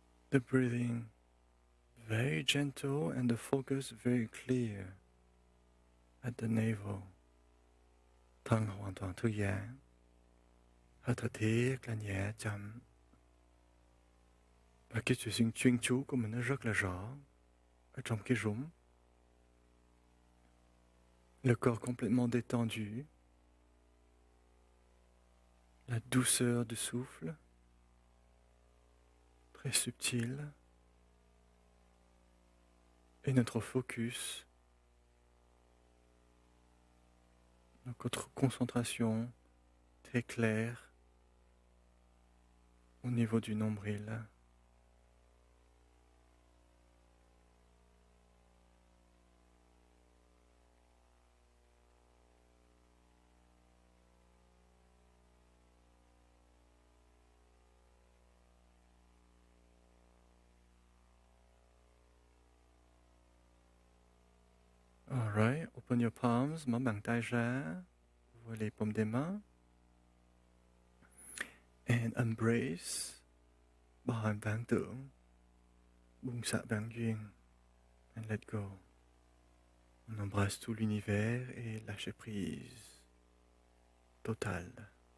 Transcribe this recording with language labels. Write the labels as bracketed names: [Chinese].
[English] The breathing very gentle and the focus very clear at the navel. [Vietnamese] Thân hoàn toàn thư giãn. Hơi thở thiệt là nhẹ chậm. Và cái sự chuyên chú của mình nó rất là rõ ở trong cái rúng. [French] Le corps complètement détendu. La douceur du souffle, très subtile, et notre focus, notre concentration très claire au niveau du nombril. [English] Alright, open your palms, [Vietnamese] mở bàn tay ra, [French] ouvrez les paumes des mains. [English] And embrace, [Vietnamese] bao hàm vạn tưởng, buông xả vạn duyên, [English] and let go. [French] On embrasse tout l'univers et lâcher prise totale.